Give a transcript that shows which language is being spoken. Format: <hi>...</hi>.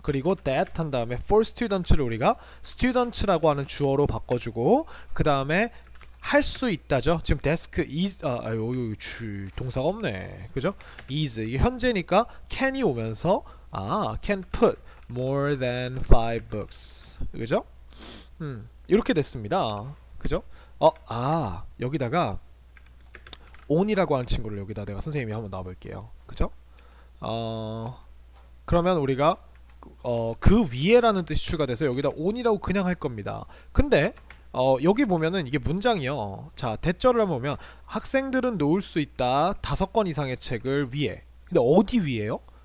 <ko>그리고 that 한 다음에 for students를 우리가 students라고 하는 주어로 바꿔주고 그 다음에 할 수 있다죠. 지금 desk is 동사가 없네. 그죠?</ko> <en>is</en> <ko>이게 현재니까 can이 오면서</ko> <en>can put more than 5 books.</en> <ko>그죠? 이렇게 됐습니다. 그죠? 여기다가 on이라고 하는 친구를 여기다 내가 선생님이 한번 놔볼게요. 그죠? 그러면 우리가 그 위에라는 뜻이 추가돼서 여기다 on이라고 그냥 할 겁니다. 근데 여기 보면은 이게 문장이요. 자, 대절을 한번 보면 학생들은 놓을 수 있다 5권 이상의 책을 위에. 근데 어디 위에요?</ko>